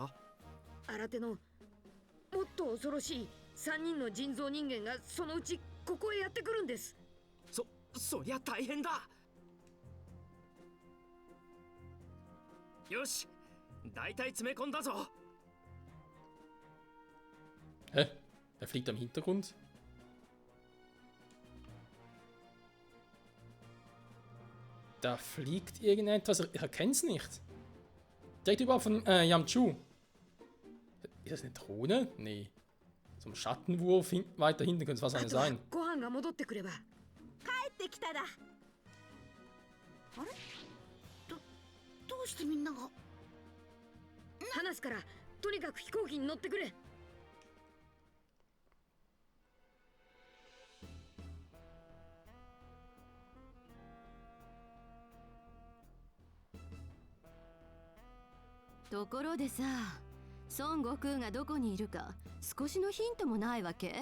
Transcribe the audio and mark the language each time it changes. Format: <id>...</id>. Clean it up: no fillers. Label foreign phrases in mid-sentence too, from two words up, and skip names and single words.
<ja>新手のもっと恐ろしい3人の人造人間がそのうちここへやってくるんです。そりゃ大変だ。よし、大体詰め込んだぞ。</ja> <de>Hä? Wer fliegt am Hintergrund? Da fliegt irgendetwas. Ich erkenne es nicht. Direkt überall von Yamchu. Ist das eine Drohne? Nee. So ein Schattenwurf weiter hinten könnte es was eine sein.</de> <ja>ご飯が戻ってくれば。帰ってきただ。あれ？どうしてみんなが？話すから、とにかく飛行機に乗ってくれ。ところでさ、孫悟空がどこにいるか少しのヒントもないわけ？</ja>